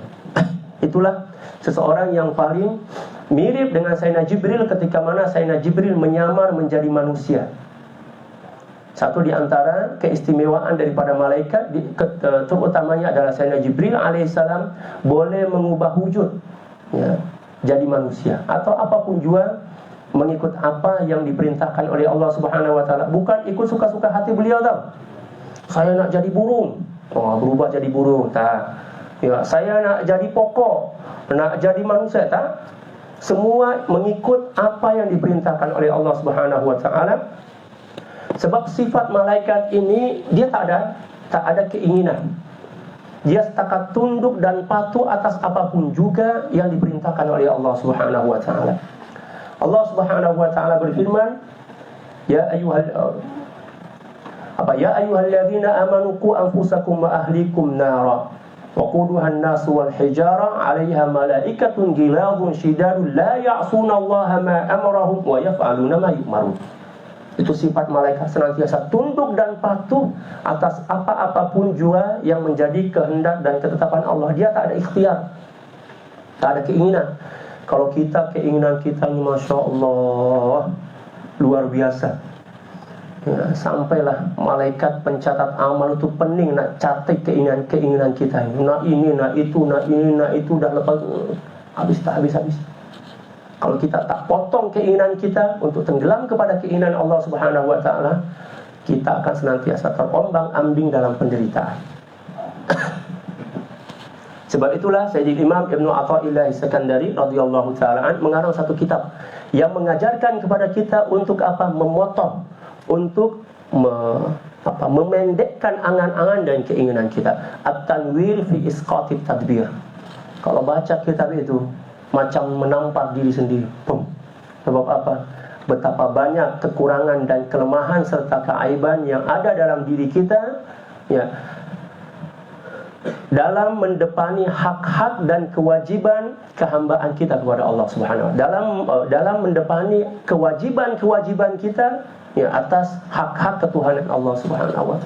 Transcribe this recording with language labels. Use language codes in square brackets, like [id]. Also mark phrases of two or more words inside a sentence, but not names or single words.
[ms] Itulah seseorang yang paling mirip dengan Sayyidina Jibril ketika mana Sayyidina Jibril menyamar menjadi manusia. Satu di antara keistimewaan daripada malaikat terutamanya adalah Sayyidina Jibril alaihissalam boleh mengubah wujud, ya, jadi manusia atau apapun jua, mengikut apa yang diperintahkan oleh Allah [ar] سبحانه وتعالى, [ms] bukan ikut suka-suka hati beliau tau. Saya nak jadi burung, berubah jadi burung, tak. Ya, saya nak jadi pokok, nak jadi manusia, tak. Semua mengikut apa yang diperintahkan oleh Allah [ar] سبحانه وتعالى. [ms] Sebab sifat malaikat ini dia tak ada keinginan. Dia setakat tunduk dan patuh atas apapun juga yang diperintahkan oleh Allah [ar] سبحانه وتعالى. [ms] Allah [ar] سبحانه وتعالى [ms] berfirman, [ar] يا أيها الذين آمنوا قوا أنفسكم وأهليكم نارا وقودها الناس والحجارة عليها ملائكة غلاظ شداد لا يعصون الله ما أمرهم ويفعلون ما يؤمرون. [ms] Itu sifat malaikat, senantiasa tunduk dan patuh atas apa-apapun jua yang menjadi kehendak dan ketetapan Allah. Dia tak ada ikhtiar, tak ada keinginan. Kalau kita, keinginan kita ini [ar] ما شاء الله [ms] luar biasa, ya, sampailah malaikat pencatat amal itu pening nak catat keinginan kita ini. Nak ini, nak itu, dah lepas habis. Kalau kita tak potong keinginan kita untuk tenggelam kepada keinginan Allah [ar] سبحانه وتعالى, [ms] kita akan senantiasa terombang-ambing dalam penderitaan. Sebab itulah Sayyidil Imam Ibnu Athaillah As-Sakandari [ar] رضي الله تعالى [ms] mengarang satu kitab yang mengajarkan kepada kita untuk apa? Memotong, untuk memendekkan angan-angan dan keinginan kita. At-tanwir fi isqatit tadbir. Kalau baca kitab itu macam menampar diri sendiri. Sebab apa? Betapa banyak kekurangan dan kelemahan serta keaiban yang ada dalam diri kita, ya, dalam mendepani hak-hak dan kewajiban kehambaan kita kepada Allah [ar] سبحانه وتعالى, [ms] dalam mendepani kewajiban kita, ya, atas hak-hak ketuhanan Allah [ar] سبحانه وتعالى.